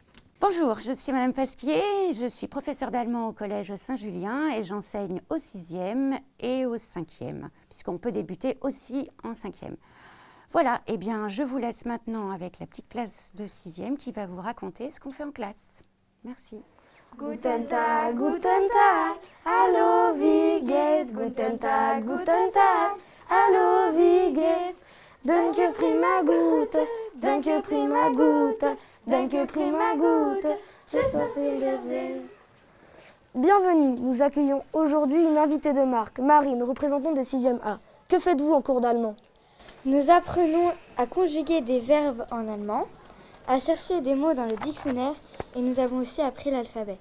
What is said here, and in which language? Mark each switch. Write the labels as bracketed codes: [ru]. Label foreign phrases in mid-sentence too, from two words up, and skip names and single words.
[fr] Bonjour, je suis Madame Pasquier, je suis professeure d'allemand au Collège Saint-Julien et j'enseigne au 6e et au 5e, puisqu'on peut débuter aussi en 5e. Voilà, eh bien je vous laisse maintenant avec la petite classe de 6e qui va vous raconter ce qu'on fait en classe. Merci. [de] Guten Tag, hallo, wie geht's? Guten Tag, hallo, wie geht's? Danke, prima gut, danke, prima gut, danke, prima gut, je s'appelle Wiedersehen. [fr] Bienvenue, nous accueillons aujourd'hui une invitée de marque, Marine, représentant des 6e A. Que faites-vous en cours d'allemand? Nous apprenons à conjuguer des verbes en allemand, à chercher des mots dans le dictionnaire et nous avons aussi appris l'alphabet.